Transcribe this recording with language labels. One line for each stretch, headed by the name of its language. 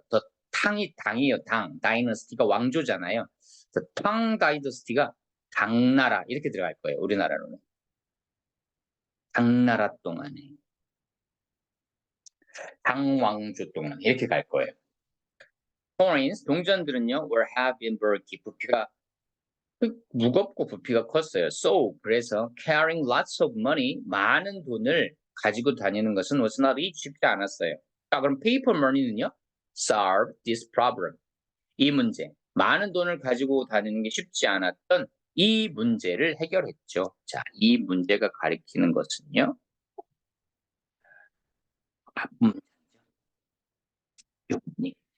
Korean: 더 탕이 당이에요. 당. 다이너스티가 왕조잖아요. 탕 다이너스티가 당나라 이렇게 들어갈 거예요. 우리나라로는. 당나라 동안에. 당왕조 동안 이렇게 갈 거예요.
English: coins,
Korean: 동전들은요,
English: were heavy and bulky.
Korean: 부피가 무겁고 부피가 컸어요.
English: So,
Korean: 그래서
English: carrying lots of money,
Korean: 많은 돈을 가지고 다니는 것은
English: was not easy,
Korean: 쉽지 않았어요. 자, 그럼
English: paper money는요, solve this problem.
Korean: 이 문제, 많은 돈을 가지고 다니는 게 쉽지 않았던 이 문제를 해결했죠. 자, 이 문제가 가리키는 것은요, 앞문 문제.